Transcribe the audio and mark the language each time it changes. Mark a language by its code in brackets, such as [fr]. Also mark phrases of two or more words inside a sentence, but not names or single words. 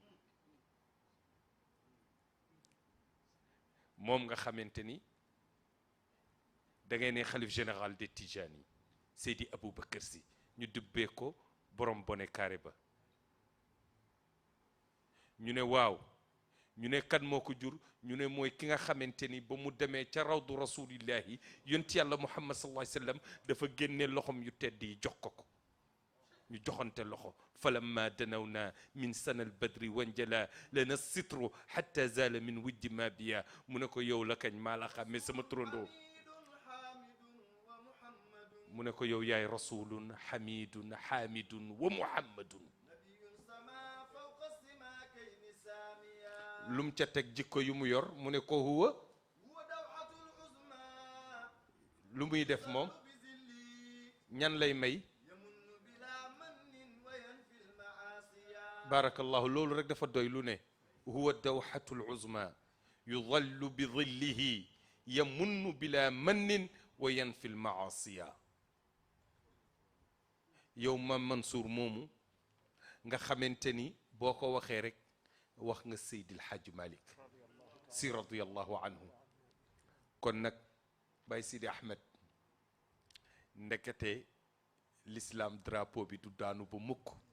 [wo] moom nga xamante ni da ngay ne xalif général de Tijani Seydi Aboubacar Sy ñu dubbee ko borom bone carré ba ñu ne waaw ñu ne kan moo ko jur ñu ne mooy ki nga xamante ni ba mu demee ca [ar] روض رسول الله [wo] yonti yàlla muhammad [ar] صلى الله عليه وسلم [wo] dafa génne loxom yu tedd yi jox ko ñu joxante loxo [ar] فلما دنونا من سنا البدر وانجلى لنا الستر حتى زال من وجدي ما بيا [wo] mu ne ko yow la kañ maa la xàmmee sama turandoo mu ne ko yow yaay [ar] رسول حامد حامد ومحمد [wo] lum ca teg jikko yu mu yor mu ne ko huwa lu muy def moom ñan lay may barakallahu loolu rek dafa doy lu ne [ar] هو دوحة لزما يدل بدله يمن بلا من وينفي المعاصي [wo] yow ma Mansour moomu nga xamante ni boo ko waxee rek wax nga Seydil Hadji Malick Sy [ar] رضي الله عنه [wo] kon nag Baye Sidi Ahmed ndekete l'islam drapeau bi du daanu ba mukk